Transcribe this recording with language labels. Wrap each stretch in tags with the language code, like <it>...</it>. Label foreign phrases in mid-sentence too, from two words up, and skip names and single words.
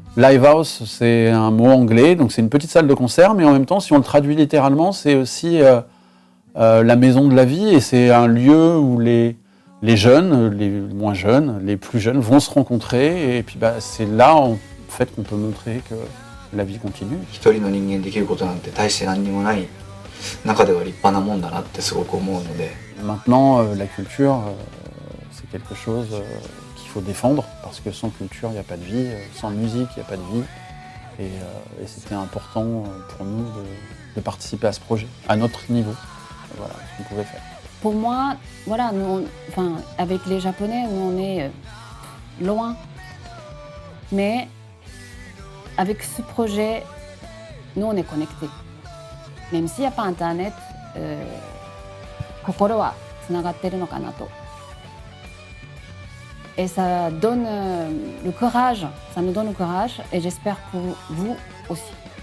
<en>Live house,</en> <fr>c'est un mot anglais, donc c'est une petite salle de concert, mais en même temps, si on le traduit littéralement, c'est aussi la maison de la vie, et c'est un lieu où les jeunes, les moins jeunes, les plus jeunes vont se rencontrer, et puis c'est là en fait qu'on peut montrer que la vie continue.</fr> <ja>一人の人間できることなんて大して何にもない中では立派なもんだなってすごく思うので。</ja> <fr>Maintenant, la culture, c'est quelque chose qu'il faut défendre, parce que sans culture, il n'y a pas de vie, sans musique, il n'y a pas de vie, et c'était important pour nous de participer à ce projet, à notre niveau. Voilà ce qu'on pouvait faire. Pour moi, voilà, avec les Japonais, nous on est loin. Mais avec ce projet, nous on est connectés. Même s'il n'y a pas Internet,</fr> <ja>心はつながってるのかなと。</ja> <fr>Et ça donne le courage, ça nous donne le courage, et j'espère pour vous aussi.</fr>